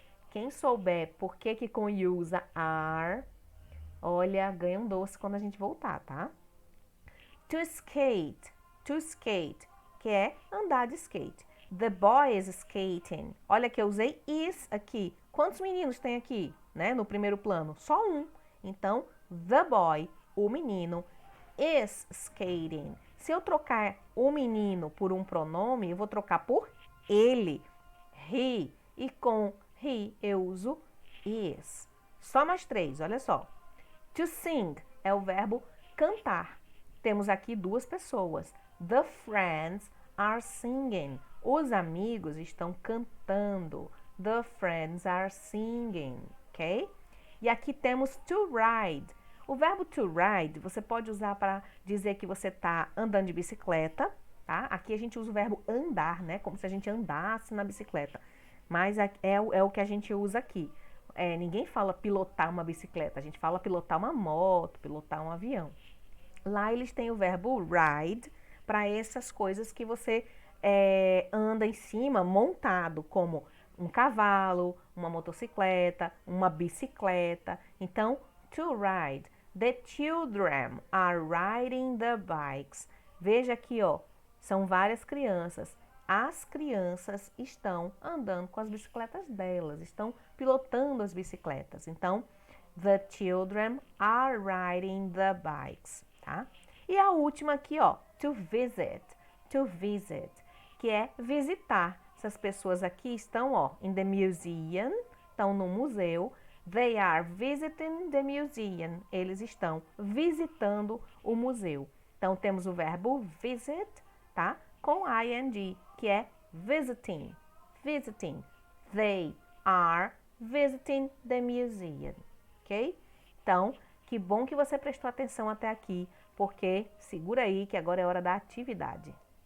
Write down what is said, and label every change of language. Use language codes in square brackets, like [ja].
[pt] Quem souber por que com you usa are, olha, ganha um doce quando a gente voltar, tá? To skate, que é andar de skate. [en] The boy is skating. [pt] Olha que eu usei is aqui. Quantos meninos tem aqui, né, no primeiro plano? Só um. Então, [en] the boy, [pt] o menino, [en] is skating. [pt] Se eu trocar o menino por um pronome, eu vou trocar por ele, he. E com he eu uso is. Só mais três, olha só. To sing é o verbo cantar. Temos aqui duas pessoas. [en] The friends are singing. [pt] Os amigos estão cantando. [en] The friends are singing, ok? [pt] E aqui temos to ride. O verbo to ride você pode usar para dizer que você está andando de bicicleta, tá? Aqui a gente usa o verbo andar, né? Como se a gente andasse na bicicleta. Mas é o que a gente usa aqui. Ninguém fala pilotar uma bicicleta, a gente fala pilotar uma moto, pilotar um avião. Lá eles têm o verbo ride para essas coisas que você anda em cima, montado, como um cavalo, uma motocicleta, uma bicicleta. Então, to ride. [en] The children are riding the bikes. [pt] Veja aqui, ó, são várias crianças. As crianças estão andando com as bicicletas delas, estão pilotando as bicicletas. Então, [en] the children are riding the bikes, tá? [pt] E a última aqui, ó, to visit, que é visitar. Essas pessoas aqui estão, ó, [en] in the museum, [pt] estão no museu. [en] They are visiting the museum. [pt] Eles estão visitando o museu. Então, temos o verbo visit, tá? Com ing, que é visiting, [en] visiting. They are visiting the museum. Ok? [pt] Então, que bom que você prestou atenção até aqui, porque segura aí que agora é hora da atividade.